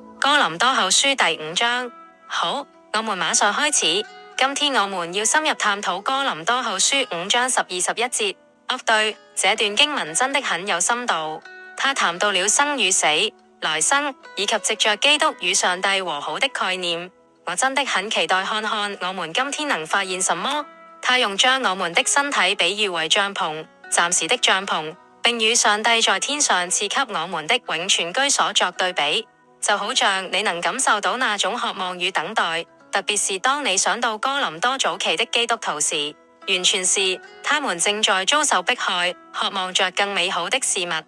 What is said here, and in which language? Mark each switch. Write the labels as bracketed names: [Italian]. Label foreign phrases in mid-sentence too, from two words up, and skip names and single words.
[Chinese] 哥林多後書第5章。好，我們馬上開始。今天我們要深入探討哥林多後書5章10、21節。對，這段經文真的很有深度。他談到了生與死、來生，以及藉着基督與上帝和好的概念。我真的很期待看看我們今天能發現什麼。他用將我們的身體比喻為帳篷，暫時的帳篷，並與上帝在天上賜給我們的永存居所作對比，就好像你能感受到那種渴望與等待，特別是當你想到哥林多早期的基督徒時，完全是他們正在遭受迫害，渴望着更美好的事物。